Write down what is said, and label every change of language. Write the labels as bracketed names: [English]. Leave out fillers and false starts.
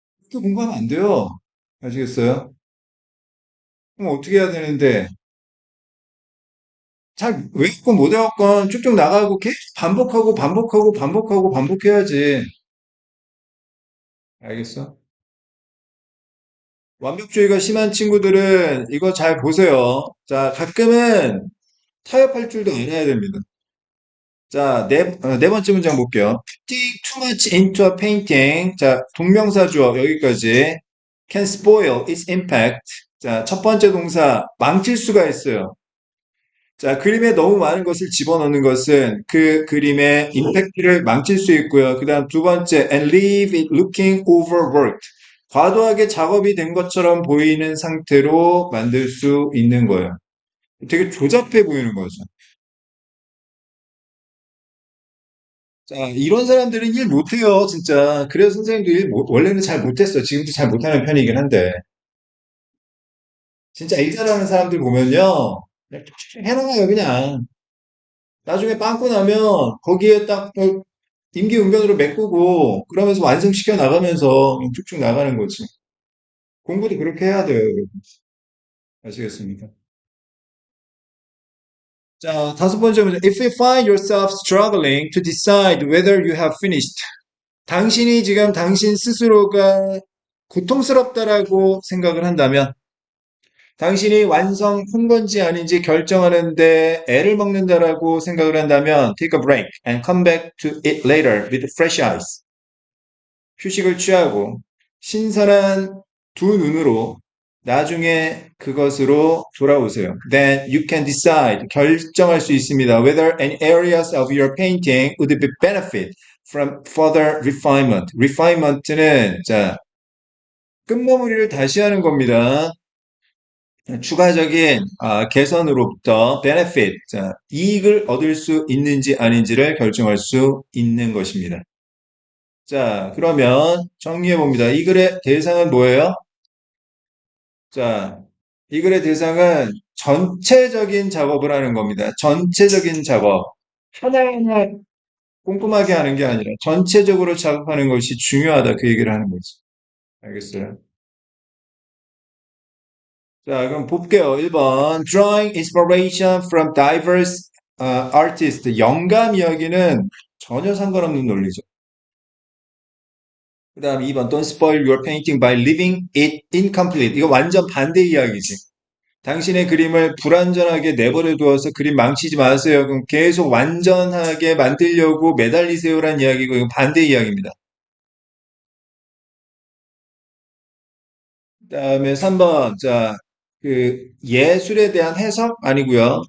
[Korean] 또 공부하면 안 돼요. 아시겠어요? 그럼 어떻게 해야 되는데, 잘 외웠건 못 외웠건 쭉쭉 나가고 계속 반복하고 반복하고 반복하고 반복해야지. 알겠어? 완벽주의가 심한 친구들은 이거 잘 보세요. 자, 가끔은 타협할 줄도 알아야 됩니다. 자, 네 번째 문장 볼게요. [English] Putting too much into a painting. [Korean] 자, 동명사 주어 여기까지. [English] Can spoil its impact. [Korean] 자, 첫 번째 동사 망칠 수가 있어요. 자, 그림에 너무 많은 것을 집어넣는 것은 그 그림의 임팩트를 망칠 수 있고요. 그 다음 두 번째, [English] and leave it looking overworked. [Korean] 과도하게 작업이 된 것처럼 보이는 상태로 만들 수 있는 거예요. 되게 조잡해 보이는 거죠. 자, 이런 사람들은 일 못해요, 진짜. 그래서 선생님도 원래는 잘 못했어. 지금도 잘 못하는 편이긴 한데. 진짜 일 잘하는 사람들 보면요. 그냥 툭툭 해나가요, 그냥. 나중에 빵꾸 나면 거기에 딱 임기응변으로 메꾸고 그러면서 완성시켜 나가면서 쭉쭉 나가는 거지. 공부도 그렇게 해야 돼요, 여러분. 아시겠습니까? 자, 다섯 번째 문제. [English] If you find yourself struggling to decide whether you have finished. [Korean] 당신이 지금 당신 스스로가 고통스럽다라고 생각을 한다면, 당신이 완성한 건지 아닌지 결정하는데 애를 먹는다라고 생각을 한다면, [English] take a break and come back to it later with fresh eyes. [Korean] 휴식을 취하고 신선한 두 눈으로 나중에 그것으로 돌아오세요. [English] Then you can decide, [Korean] 결정할 수 있습니다. [English] Whether any areas of your painting would be benefit from further refinement. [Korean] refinement는 자, 끝마무리를 다시 하는 겁니다. 추가적인 개선으로부터 benefit, 자, 이익을 얻을 수 있는지 아닌지를 결정할 수 있는 것입니다. 자, 그러면 정리해 봅니다. 이 글의 대상은 뭐예요? 자, 이 글의 대상은 전체적인 작업을 하는 겁니다. 전체적인 작업. 하나하나 꼼꼼하게 하는 게 아니라 전체적으로 작업하는 것이 중요하다. 그 얘기를 하는 거지. 알겠어요? 자, 그럼 볼게요. 1번. [English] Drawing inspiration from diverse artists. [Korean] 영감 이야기는 전혀 상관없는 논리죠. 그 다음 2번. [English] Don't spoil your painting by leaving it incomplete. [Korean] 이거 완전 반대 이야기지. 당신의 그림을 불완전하게 내버려 두어서 그림 망치지 마세요. 그럼 계속 완전하게 만들려고 매달리세요란 이야기고, 이건 반대 이야기입니다. 그 다음에 3번. 자, 그 예술에 대한 해석 아니고요.